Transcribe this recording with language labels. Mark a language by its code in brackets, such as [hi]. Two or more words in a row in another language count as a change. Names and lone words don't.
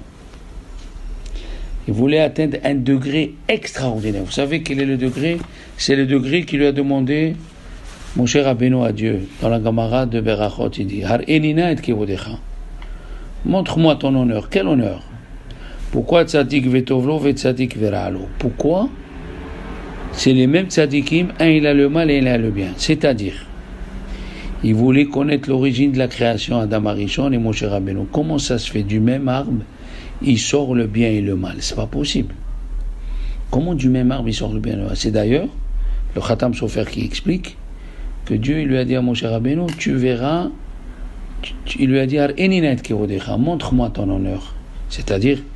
[fr] Il voulait atteindre un degré extraordinaire. Vous savez quel est le degré? C'est le degré qu'il lui a demandé mon cher Rabbeinu à Dieu. Dans la Gemara de Berachot, il dit, [he] הראני נא את כבודך. [fr] Montre-moi ton honneur. Quel honneur? Pourquoi [he] צדיק וטוב לו וצדיק ורע לו? [fr] Pourquoi? C'est les mêmes tzadikim, un il a le mal et il a le bien. C'est-à-dire, il voulait connaître l'origine de la création Adam Arishon et Moshe Rabbeinu. Comment ça se fait? Du même arbre, il sort le bien et le mal. C'est pas possible. Comment du même arbre il sort le bien et le mal? C'est d'ailleurs le Khatam Sofer qui explique que Dieu il lui a dit à Moshe Rabbeinu, tu verras, il lui a dit, montre-moi ton honneur.